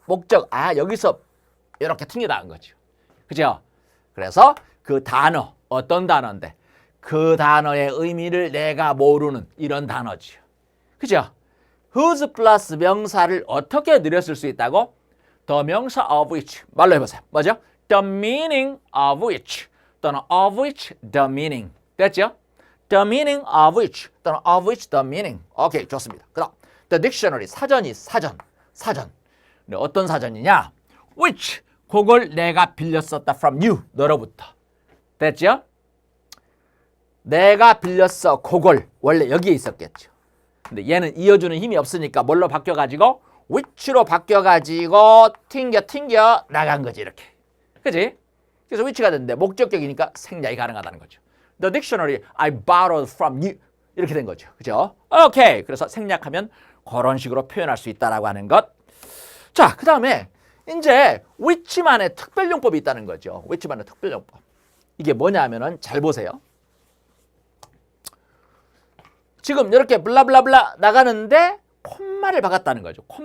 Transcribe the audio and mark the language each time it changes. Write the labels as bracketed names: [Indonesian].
[Korean] 목적, 여기서 이렇게 튕겨 나간 거죠. 그죠? 그래서 그 단어, 어떤 단어인데 그 단어의 의미를 내가 모르는 이런 단어죠. 그죠? whose 플러스 명사를 어떻게 늘렸을 수 있다고? [English] the [Korean] 명사 [English] of which. [Korean] 말로 해보세요. 뭐죠? [English] the meaning of which [Korean] 또는 [English] of which the meaning. [Korean] 됐죠? [English] the meaning of which [Korean] 또는 [English] of which the meaning. [Korean] 오케이, 좋습니다. 그 다음 [English] The dictionary, [Korean] 사전이 사전. 근데 어떤 사전이냐? Which, 그걸 내가 빌렸었다 [English] from you, [Korean] 너로부터. 됐죠? 내가 빌렸어, 그걸. 원래 여기에 있었겠죠. 근데 얘는 이어주는 힘이 없으니까 뭘로 바뀌어가지고 which로 바뀌어가지고 튕겨 나간 거지, 이렇게. 그지? 그래서 which가 됐는데 목적격이니까 생략이 가능하다는 거죠. [English] The dictionary I borrowed from you. [Korean] 이렇게 된 거죠. 그죠? 오케이. 그래서 생략하면 그런 식으로 표현할 수 있다라고 하는 것. 자, 그 다음에 이제 which만의 특별용법이 있다는 거죠. which만의 특별용법. 이게 뭐냐 하면은 잘 보세요. 지금 이렇게 블라블라블라 나가는데 콤마를 박았다는 거죠.